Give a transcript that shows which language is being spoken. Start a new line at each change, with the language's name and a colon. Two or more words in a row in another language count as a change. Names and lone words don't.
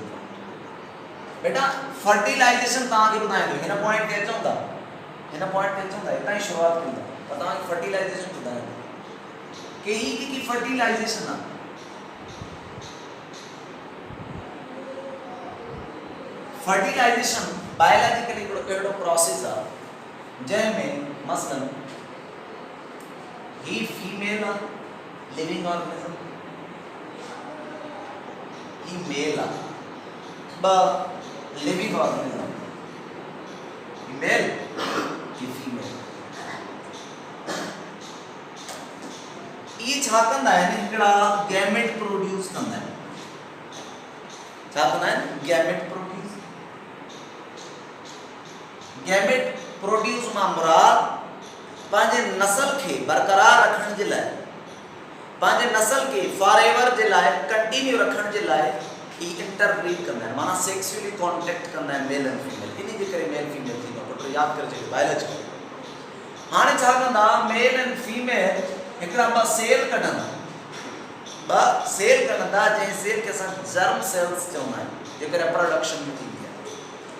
Sindhi: बेटा फर्टिलाइजेशन तव्हांखे ॿुधाईंदो, हिन पॉइंट ते अचूं था, हिन पॉइंट ते अचूं था, हितां ई शुरूआत कंदा, पर तव्हांखे फर्टिलाइजेशन ॿुधाईंदो कि ही जेकी फर्टिलाइजेशन आहे, फर्टिलाइजेशन बायोलॉजिकली हिकिड़ो अहिड़ो प्रोसेस आहे जंहिंमें मसलन ही फीमेल आहे,
English: living organism,
Sindhi: ही मेल आहे, ॿ
English: living organism,
Sindhi: ही मेल, ही फीमेल। ये छा कंदा आहिनि, हिकिड़ा
English: gamete produce
Sindhi: कंदा आहिनि। छा कंदा आहिनि,
English: gamete produce. gamete produce
Sindhi: मां मुराद पंहिंजे नस्ल खे बरक़रार रखण जे लाइ, पंहिंजे नस्ल खे
English: for ever
Sindhi: जे लाइ, कंटिन्यू रखण जे लाइ ई इंटरब्रीड कंदा आहिनि, माना
English: sexually contact
Sindhi: कंदा आहिनि
English: male and female,
Sindhi: इन जे करे
English: male female
Sindhi: थींदो आहे। पुट यादि करिजे बायोलॉजी। हाणे छा कंदा
English: male and female
Sindhi: हिकिड़ा ॿ सेल कढंदा, जंहिं सेल खे असां
English: germ cells
Sindhi: चवंदा आहियूं, जेके रिप्रोडक्शन में थींदी आहे।